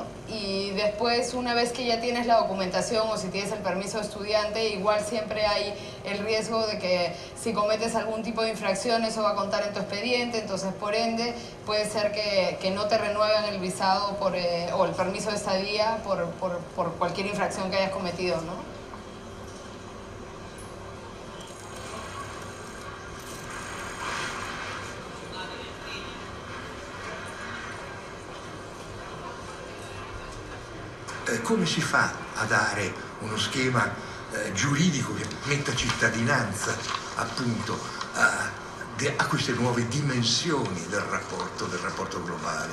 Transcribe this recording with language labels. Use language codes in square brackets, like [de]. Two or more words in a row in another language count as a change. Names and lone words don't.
[es] Y después, una vez que ya tienes la documentación o si tienes el permiso de estudiante, igual siempre hay el riesgo de que si cometes algún tipo de infracción, eso va a contar en tu expediente. Entonces, por ende, puede ser que no te renueven el visado o el permiso de estadía por cualquier infracción que hayas cometido, ¿no? [it] Come si fa a dare uno schema giuridico che metta cittadinanza appunto a queste nuove dimensioni del rapporto globale?